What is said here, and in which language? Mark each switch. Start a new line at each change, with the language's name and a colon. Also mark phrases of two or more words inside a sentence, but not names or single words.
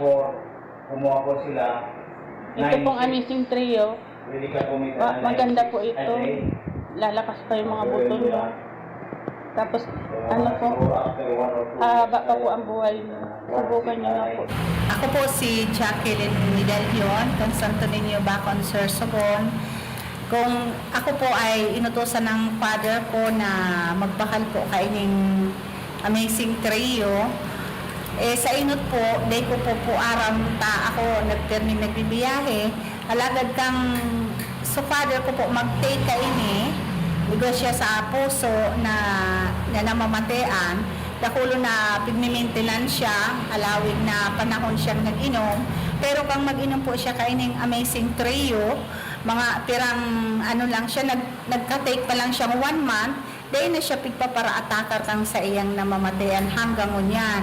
Filipino: Ito pong Amazing Trio, maganda po ito, lalakas pa yung mga buto nyo. Tapos, ano po, haba pa po ang buhay nyo. Subukan nyo na po. Ako po si Jacqueline Midalion, kung Santo Niño Bacon, Sorsogon.
Bikol: Kung ako po ay inutosan ng father ko na magbakal po kaining Amazing Trio, sa inot po, day ko po aram ta ako nagbibiyahe, alagad kang so father ko po mag-take kaini, bigo siya sa puso na namamatean, dakulo na pigmi-maintenance siya, alawig na panahon siyang nag-inom, pero kang mag-inom po siya kaining Amazing Trio, mga pirang ano lang siya, nagka-take pa lang siyang 1 month, then na siya pigpapara-atakar kang sa iyang namamatean hanggang ngunyan.